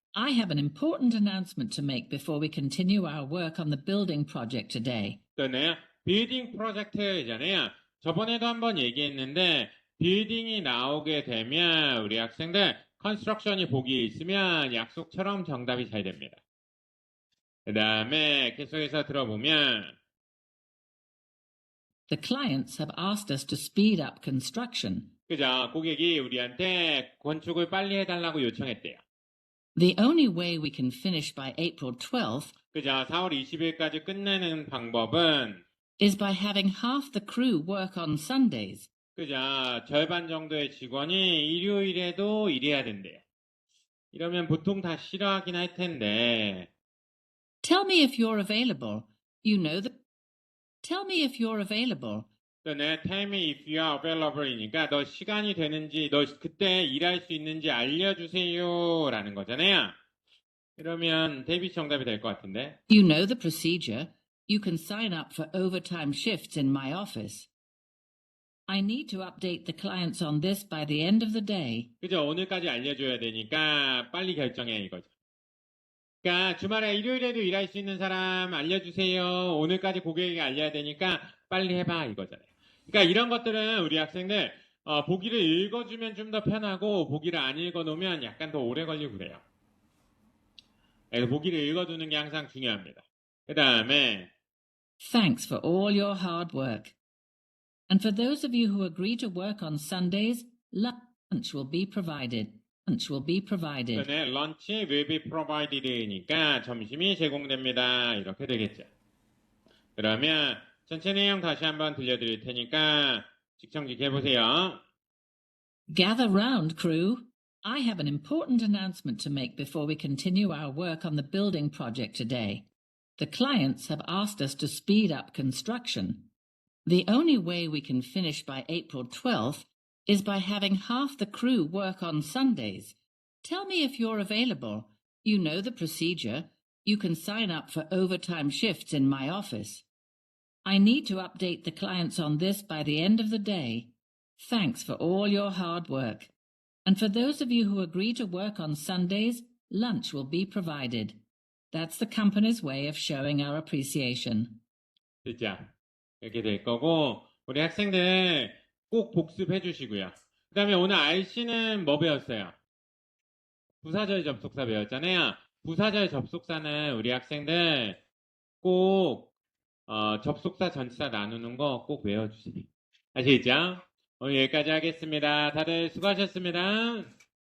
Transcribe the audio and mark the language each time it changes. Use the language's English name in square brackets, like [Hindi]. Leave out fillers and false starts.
[English] I have an important announcement to make before we continue our work on the building project today. [Korean] 또네요. 빌딩 프로젝트잖아요. 저번에도 한번 얘기했는데 빌딩이 나오게 되면 우리 학생들 컨스트럭션이 보기에 있으면 약속처럼 정답이 잘 됩니다. 그 다음에 계속해서 들어보면 [English] The clients have asked us to speed up construction. [Korean] 그죠? 고객이 우리한테 건축을 빨리 해달라고 요청했대요. [English] The only way we can finish by April 12th [Korean] 그죠? 4월 20일까지 끝내는 방법은 [English] is by having half the crew work on Sundays. [Korean] 그죠? 절반 정도의 직원이 일요일에도 일해야 된대요. 이러면 보통 다 싫어하긴 할 텐데 [English] Tell me if you're available. You know the. Tell me if you're available. [Korean] 내 tell me if you are available이니까 너 시간이 되는지 너 그때 일할 수 있는지 알려주세요 라는 거잖아요. 그러면 데이비 정답이 될 것 같은데 [English] You know the procedure. You can sign up for overtime shifts in my office. I need to update the clients on this by the end of the day. [Korean] 그죠? 오늘까지 알려줘야 되니까 빨리 결정해 이거죠. 그러니까 주말에 일요일에도 일할 수 있는 사람 알려주세요. 오늘까지 고객에게 알려야 되니까 빨리 해봐 이거잖아요. 그러니까 이런 것들은 우리 학생들 보기를 읽어주면 좀 더 편하고 보기를 안 읽어놓으면 약간 더 오래 걸리고 그래요. 그래서 보기를 읽어두는 게 항상 중요합니다. 그 다음에 [English] Thanks for all your hard work. And for those of you who agree to work on Sundays, lunch will be provided. lunch will be provided. [Korean] 전에 lunch will be provided니까 점심이 제공됩니다. 이렇게 되겠죠. 그러면 전체 내용 다시 한번 들려드릴 테니까 직청직 해보세요. [English] Gather round, crew. I have an important announcement to make before we continue our work on the building project today. The clients have asked us to speed up construction. The only way we can finish by April 12th is by having half the crew work on Sundays. Tell me if you're available. You know the procedure. You can sign up for overtime shifts in my office. I need to update the clients on this by the end of the day. Thanks for all your hard work. And for those of you who agree to work on Sundays, lunch will be provided. That's the company's way of showing our appreciation. [Korean] 됐죠? 이렇게 될 거고 우리 학생들 꼭 복습해 주시고요. 그 다음에 오늘 RC는 뭐 배웠어요? 부사절 접속사 배웠잖아요. 부사절 접속사는 우리 학생들 꼭 접속사 전치사 나누는 거 꼭 외워주세요. 아시겠죠? 오늘 여기까지 하겠습니다. 다들 수고하셨습니다.